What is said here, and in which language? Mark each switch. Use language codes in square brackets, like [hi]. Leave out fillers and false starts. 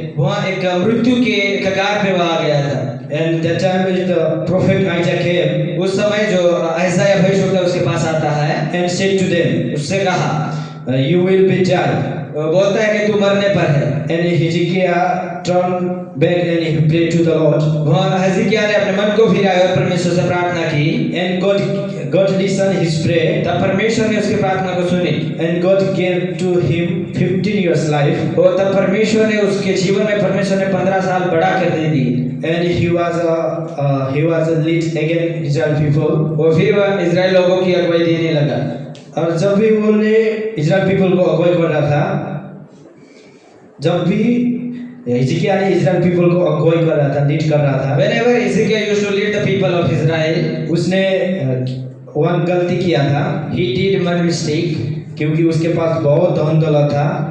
[hi] वह एक मृत्यु के कगार पे वह आ गया था। [en] And that time the prophet Isaiah came [hi] उस समय जो आयसाया भविष्यवक्ता उसके पास आता है, [en] and said to them, [hi] उससे कहा, [en] you will be dead. [hi] वो बोलता है कि तू मरने पर है। [en] And Hezekiah turned back and he prayed to the Lord. [hi] वह हिजकिय्याह ने अपने मन को फिराया और परमेश्वर से प्रार्थना की, [en] And God listened his prayer. [hi] तब परमेश्वर ने उसकी प्रार्थना को सुनी [en] And God gave to him 15 years life. [hi] और तब परमेश्वर ने उसके जीवन में परमेश्वर ने 15 साल बढ़ा कर दे दी [en] And he was a lead again Israel people. [hi] और फिर वह इजराइल लोगों की अगुवाई देने लगा। और जब भी उन्होंने इजराइल पीपल को अगुवाई कर रहा था, जब भी हिजकिय्याह ने इजराइल पीपल को अगुवाई कर रहा था, लीड कर रहा था, [en] Whenever Hezekiah used to lead the people of Israel, [hi] उसने वन गलती किया था, [en] he did one mistake [hi] क्योंकि उसके पास बहुत धन दौलत था,